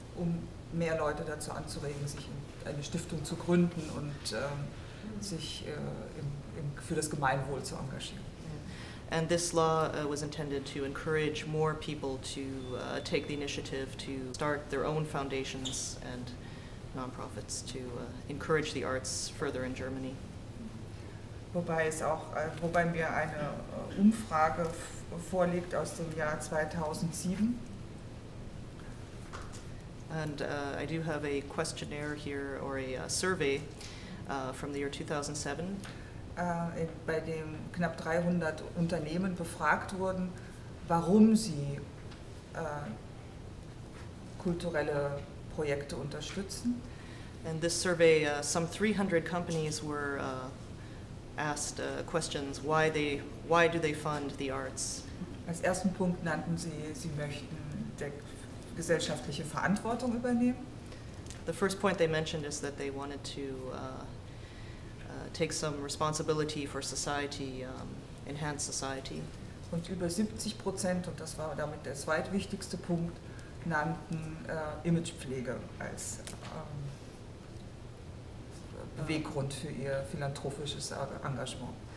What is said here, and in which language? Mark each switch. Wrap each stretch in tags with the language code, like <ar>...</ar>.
<de>um mehr Leute dazu anzuregen, sich eine Stiftung zu gründen und sich für das Gemeinwohl zu engagieren.</de> <en>And this law was intended to encourage more people to take the initiative to start their own foundations and nonprofits to encourage the arts further in Germany.</en> <de>Wobei mir eine Umfrage vorliegt aus dem Jahr 2007.</de> <en>And I do have a questionnaire here, or a survey from the year 2007.</en> <de>Bei dem knapp 300 Unternehmen befragt wurden, warum sie kulturelle Projekte unterstützen.</de> <en>And this survey, some 300 companies were asked questions, why do they fund the arts?</en> <de>Als ersten Punkt nannten sie möchten gesellschaftliche Verantwortung übernehmen.</de> <en>The first point they mentioned is that they wanted to take some responsibility for society, enhance society.</en> <de>Und über 70%, und das war damit der zweitwichtigste Punkt, nannten Imagepflege als Beweggrund für ihr philanthropisches Engagement.</de>